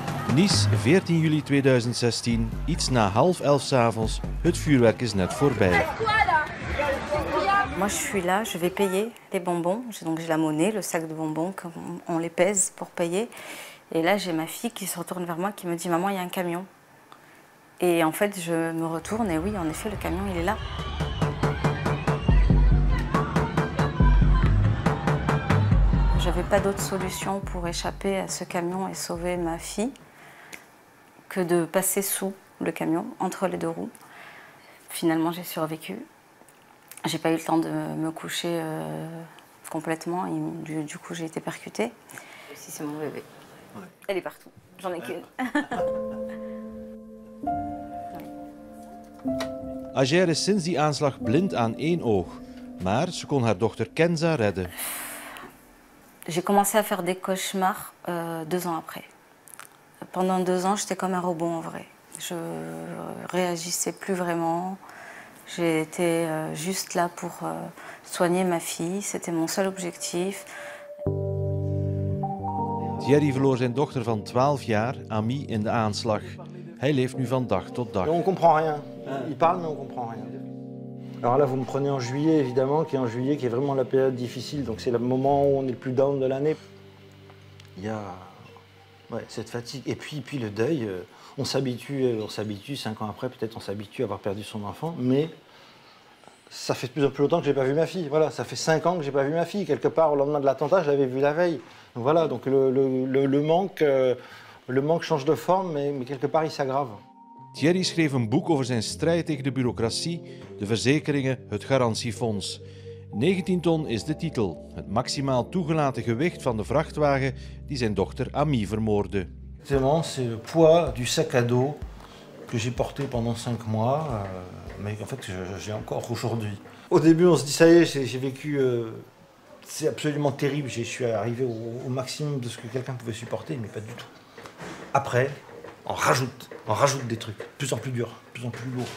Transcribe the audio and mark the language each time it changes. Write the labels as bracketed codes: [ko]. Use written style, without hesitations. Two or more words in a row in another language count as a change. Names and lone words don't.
[nl] Nice, 14 juli 2016, iets na 10:30 s'avonds. Het vuurwerk is net voorbij. [fr] Moi, je suis là, je vais payer les bonbons. Donc j'ai la monnaie, le sac de bonbons, on les pèse pour payer. Et là, j'ai ma fille qui se retourne vers moi, qui me dit « Maman, il y a un camion ». Et en fait, je me retourne et oui, en effet, le camion, il est là. J'avais pas d'autre solution pour échapper à ce camion et sauver ma fille que de passer sous le camion, entre les deux roues. Finalement, j'ai survécu. J'ai pas eu le temps de me coucher complètement. Et du coup, j'ai été percutée. Si c'est mon bébé. Ouais. Elle est partout. J'en ai qu'une. [nl] Agère is sinds die aanslag blind aan één oog. Maar ze kon haar dochter Kenza redden. [fr] J'ai commencé à faire des cauchemars 2 ans après. Pendant 2 ans, j'étais comme un robot en vrai. Je réagissais plus vraiment. J'étais juste là pour soigner ma fille. C'était mon seul objectif. [nl] Thierry verloor zijn dochter van 12 jaar, Ami, in de aanslag. Hij leeft nu van dag tot dag. [fr] On comprend rien. Il parle, mais on comprend rien. Alors là, vous me prenez en juillet, évidemment, qui est vraiment la période difficile. Donc c'est le moment où on est le plus down de l'année. Il y a cette fatigue. Et puis le deuil, on s'habitue 5 ans après, peut-être on s'habitue à avoir perdu son enfant, mais ça fait de plus en plus longtemps que je n'ai pas vu ma fille. Voilà, ça fait 5 ans que je n'ai pas vu ma fille. Quelque part, au lendemain de l'attentat, je l'avais vue la veille. Donc voilà, donc le manque change de forme, mais quelque part, il s'aggrave. [nl] Thierry schreef een boek over zijn strijd tegen de bureaucratie, de verzekeringen, het garantiefonds. 19 ton is de titel, het maximaal toegelaten gewicht van de vrachtwagen die zijn dochter Ami vermoordde. [fr] C'est le poids du sac à dos que j'ai porté pendant 5 mois, mais en fait j'ai encore aujourd'hui. Au début on se dit ça y est, j'ai vécu, c'est absolument terrible, je suis arrivé au maximum de ce que quelqu'un pouvait supporter, mais pas du tout. Après, on rajoute des trucs, de plus en plus durs, de plus en plus lourds.